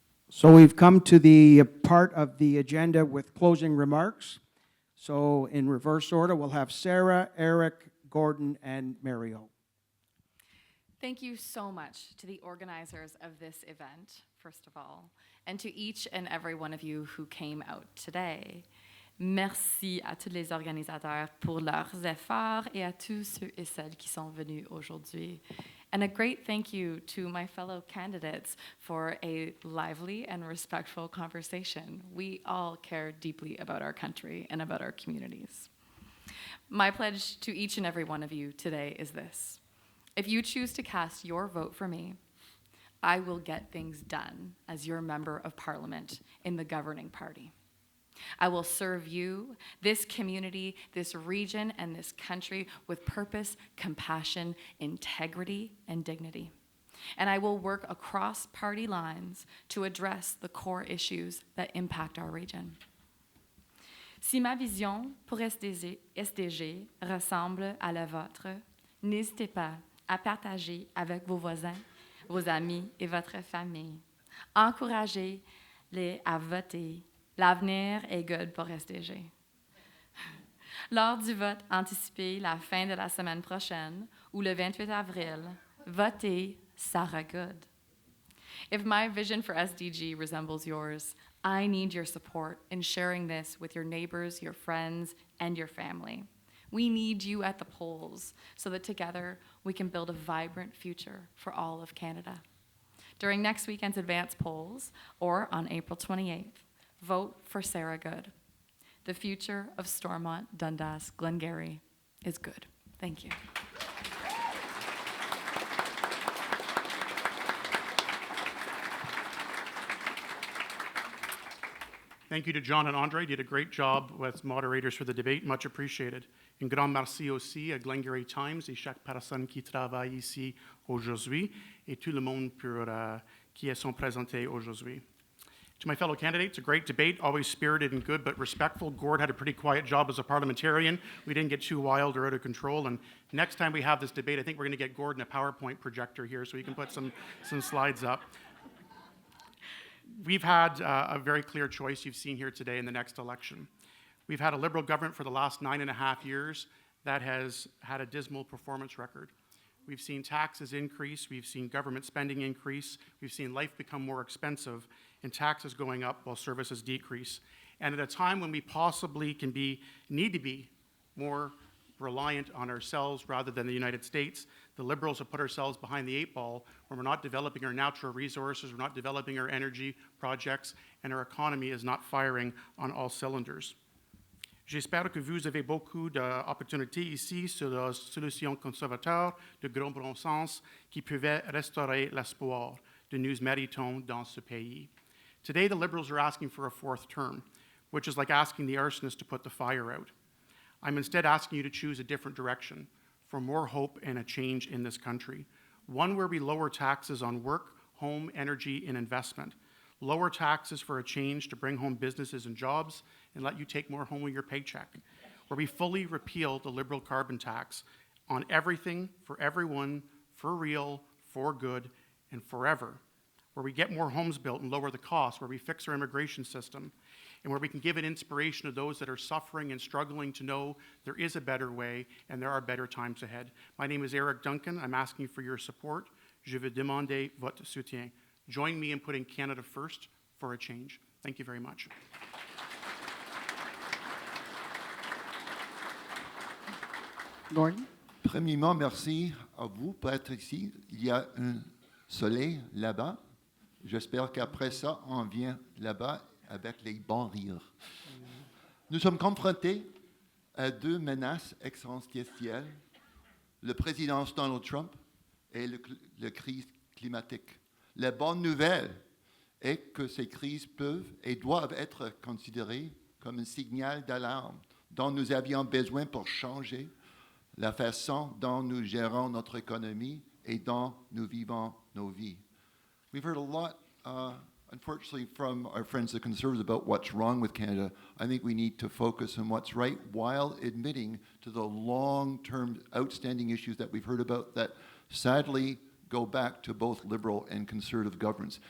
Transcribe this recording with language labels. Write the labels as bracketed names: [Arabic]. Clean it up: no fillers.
[English] So we've come to the part of the agenda with closing remarks. So in reverse order, we'll have Sarah, Eric, Gordon, and Mario. Thank you so much to the organizers of this event, first of all, and to each and every one of you who came out today. [French] Merci à tous les organisateurs pour leurs efforts et à tous ceux et celles qui sont venus aujourd'hui. [English] And a great thank you to my fellow candidates for a lively and respectful conversation. We all care deeply about our country and about our communities. My pledge to each and every one of you today is this. If you choose to cast your vote for me, I will get things done as your member of parliament in the governing party. I will serve you, this community, this region, and this country with purpose, compassion, integrity, and dignity. And I will work across party lines to address the core issues that impact our region. [French] Si ma vision pour SDG ressemble à la vôtre, n'hésitez pas à partager avec vos voisins, vos amis et votre famille. Encouragez-les à voter. L'avenir est good pour SDG. Lors du vote anticipé la fin de la semaine prochaine ou le 28 avril, votez Sarah Good. [English] If my vision for SDG resembles yours, I need your support in sharing this with your neighbors, your friends, and your family. We need you at the polls so that together we can build a vibrant future for all of Canada. During next weekend's advance polls, or on April 28th, vote for Sarah Good. The future of Stormont, Dundas, Glengarry is good. Thank you. Thank you to John and Andre. You did a great job with moderators for the debate. Much appreciated. [French] Un grand merci aussi à Glengarry Times et chaque personne qui travaille ici aujourd'hui et tout le monde qui sont présentés aujourd'hui. [English] To my fellow candidates, a great debate, always spirited and good, but respectful. Gord had a pretty quiet job as a parliamentarian. We didn't get too wild or out of control. And next time we have this debate, I think we're going to get Gordon a PowerPoint projector here so he can put some slides up. We've had a very clear choice you've seen here today in the next election. We've had a Liberal government for the last 9.5 years that has had a dismal performance record. We've seen taxes increase, we've seen government spending increase, we've seen life become more expensive, and taxes going up while services decrease. And at a time when we possibly need to be more reliant on ourselves rather than the United States, the Liberals have put ourselves behind the 8 ball where we're not developing our natural resources, we're not developing our energy projects, and our economy is not firing on all cylinders. [French] J'espère que vous avez beaucoup d'opportunités ici sur la solution conservateur de grand bon sens qui pouvait restaurer l'espoir de nous méritons dans ce pays. [English] Today, the Liberals are asking for a 4th term, which is like asking the arsonist to put the fire out. I'm instead asking you to choose a different direction for more hope and a change in this country. One where we lower taxes on work, home, energy, and investment. Lower taxes for a change to bring home businesses and jobs and let you take more home with your paycheck. Where we fully repeal the Liberal carbon tax on everything, for everyone, for real, for good, and forever. Where we get more homes built and lower the cost, where we fix our immigration system, and where we can give an inspiration to those that are suffering and struggling to know there is a better way and there are better times ahead. My name is Eric Duncan. I'm asking for your support. [French] Je veux demander votre soutien. [English] Join me in putting Canada first for a change. Thank you very much. Gordon? [French] Premièrement, merci à vous pour être ici. Il y a un soleil là-bas. J'espère qu'après ça, on vient là-bas avec les bons rires. Nous sommes confrontés à 2 menaces existentielles, le président Donald Trump et la crise climatique. La bonne nouvelle est que ces crises peuvent et doivent être considérées comme un signal d'alarme dont nous avions besoin pour changer la façon dont nous gérons notre économie et dont nous vivons nos vies. [English] We've heard a lot, unfortunately, from our friends the Conservatives about what's wrong with Canada. I think we need to focus on what's right while admitting to the long-term outstanding issues that we've heard about that sadly go back to both Liberal and Conservative governments.